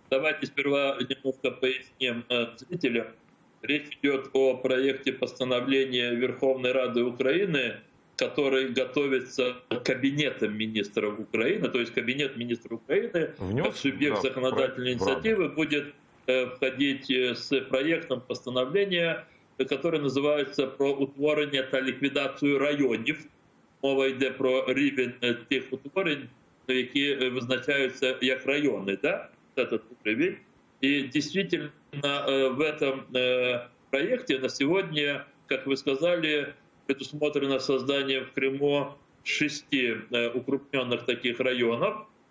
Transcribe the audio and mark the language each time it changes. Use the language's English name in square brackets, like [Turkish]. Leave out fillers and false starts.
[Russian] Давайте сперва немножко поясним зрителям. Речь идет о проекте постановления Верховной Рады Украины, который готовится Кабинетом министров Украины, то есть Кабинет министров Украины, как субъект законодательной инициативы, будет входить с проектом постановления, которое называется [Ukrainian] «Про утворення та ліквідацію районів». Мова йде про рівень тих утворень, які визначаються як районы, да? [Russian] Этот уровень. И действительно в этом проекте на сегодня, как вы сказали, предусмотрено создание в Крыму 6 укрупненных таких районов.